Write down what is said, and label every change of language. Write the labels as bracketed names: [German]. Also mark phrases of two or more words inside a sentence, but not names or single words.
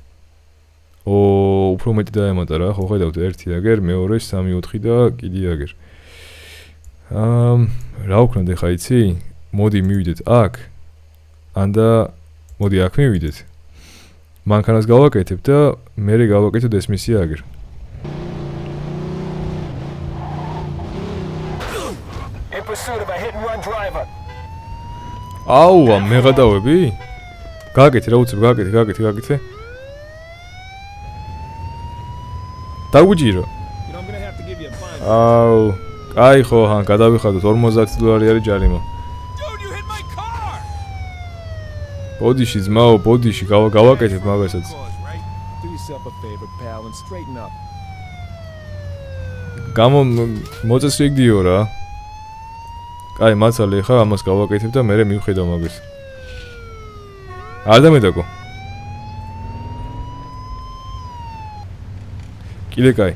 [Georgian] უფრო მეტი დაემატა რა, ხო ხედავთ 1 აგერ, 2, 3, 4 და კიდე აგერ. რა ვქნათ ეხა იცი? მოდი მივიდეთ აქ. ანდა მოდი აქ მივიდეთ. მანქანას გავაკეთებ და მე გავაკეთოთ ეს მისია აგერ. [English] In pursuit of a hit and run driver. [Georgian] აუა, მე გადავები? გააკეთე რა უცებ, გააკეთე. დაგვიჯირო. [English] You know I'm going to have to give you a fine. [Georgian] აუ, კაი ხო, გადავიხადოთ $50 არის ჯარიმა. [English] Dude, you hit my car. [Georgian] ბოდიში ძმაო, ბოდიში გავაკეთებ მაგასაც. [English] Right? Do yourself a favor, pal, and straighten up. [Georgian] მოწესრიგდიო რა. კაი, მაცალე ხა ამას გავაკეთებ და მე მივხედავ მაგას. არ დამედაკო. კიდე კაი.